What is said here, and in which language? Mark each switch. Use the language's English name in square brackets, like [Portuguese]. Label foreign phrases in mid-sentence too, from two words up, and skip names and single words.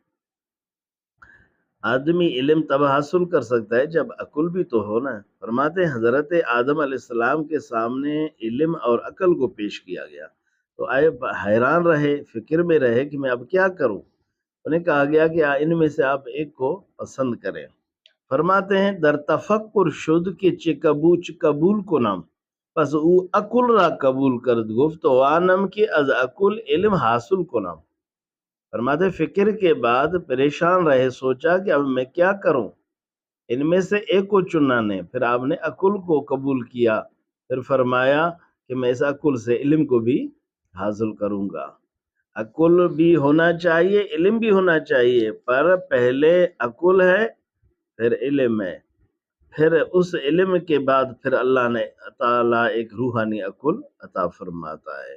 [Urdu] آدمی علم تب حاصل کر سکتا ہے جب عقل بھی تو ہو نا۔ فرماتے ہیں حضرت آدم علیہ السلام کے سامنے علم اور عقل کو پیش کیا گیا تو آئے حیران رہے، فکر میں رہے کہ میں اب کیا کروں۔ انہیں کہا گیا کہ ان میں سے آپ ایک کو پسند کریں۔ فرماتے ہیں [Persian] در تفکر شد کہ قبول کنم، پس او عقل را قبول کرد گفت وانم کہ از عقل علم حاصل کنم۔ [Urdu] فرماتے فکر کے بعد پریشان رہے، سوچا کہ اب میں کیا کروں، ان میں سے ایک کو چننا نے۔ پھر آپ نے عقل کو قبول کیا، پھر فرمایا کہ میں اس عقل سے علم کو بھی حاصل کروں گا۔ عقل بھی ہونا چاہیے، علم بھی ہونا چاہیے، پر پہلے عقل ہے پھر علم ہے، پھر اس علم کے بعد پھر اللہ نے تعالیٰ ایک روحانی عقل عطا فرماتا ہے۔